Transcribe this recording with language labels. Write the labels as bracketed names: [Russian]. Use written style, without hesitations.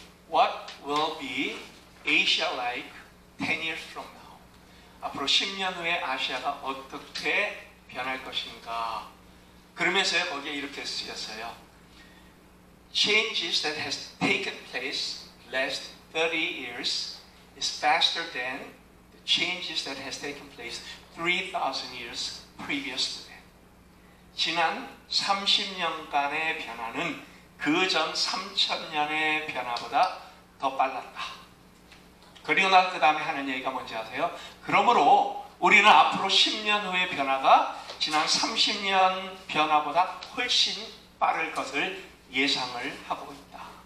[English] What will be Asia like 10 years from now? [Korean] 앞으로 10년 후에 아시아가 어떻게 변할 것인가? 그러면서요, 거기에 이렇게 쓰였어요. [English] Changes that has taken place last 30 years is faster than the changes that has taken place 3,000 years previous to that. [Korean] 지난 30년간의 변화는 그 전 3,000년의 변화보다 더 빨랐다. 그리고 난 그 다음에 하는 얘기가 뭔지 아세요? 그러므로 우리는 앞으로 10년 후의 변화가 지난 30년 변화보다 훨씬 빠를 것을 예상을 하고 있다.